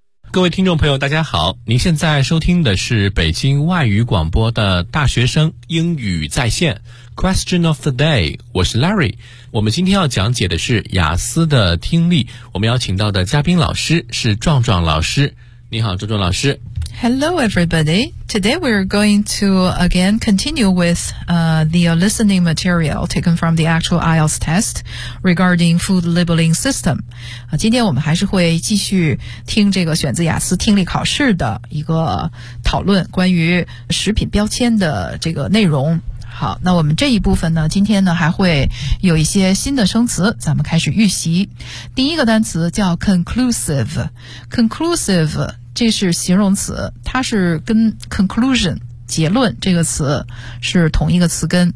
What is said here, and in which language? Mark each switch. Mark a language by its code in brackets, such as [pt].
[zh] 各位听众朋友大家好，您现在收听的是北京外语广播的大学生英语在线 [en] Question of the day， [zh] 我是 Larry。我们今天要讲解的是雅思的听力，我们邀请到的嘉宾老师是壮壮老师。你好壮壮老师。 [en] Hello everybody. Today we're going to again continue with the listening material taken from the actual IELTS test regarding food labeling system. [zh] 今天我们还是会继续听这个选择雅思听力考试的一个讨论，关于食品标签的这个内容。好，那我们这一部分呢，今天呢还会有一些新的生词，咱们开始预习。第一个单词叫 conclusive， conclusive 这是形容词，它是跟 conclusion 结论这个词是同一个词根。